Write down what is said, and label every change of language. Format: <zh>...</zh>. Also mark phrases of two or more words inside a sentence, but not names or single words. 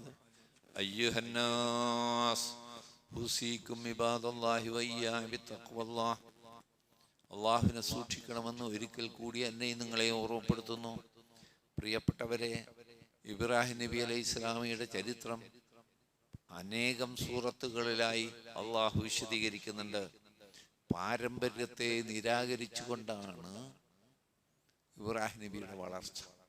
<ar>أيها الناس أوصيكم عباد الله وإياي بتقوى الله.</ar> <ml>അള്ളാഹുവിനെ സൂക്ഷിക്കണമെന്ന് ഒരിക്കൽ കൂടി എന്നെയും നിങ്ങളെയും ഓർമ്മപ്പെടുത്തുന്നു. പ്രിയപ്പെട്ടവരെ, ഇബ്രാഹിം നബി അലൈഹി ഇസ്ലാമിയുടെ ചരിത്രം അനേകം സൂറത്തുകളിലായി അള്ളാഹു വിശദീകരിക്കുന്നുണ്ട്. പാരമ്പര്യത്തെ നിരാകരിച്ചുകൊണ്ടാണ് ഇബ്രാഹിം നബിയുടെ വളർച്ച.</ml>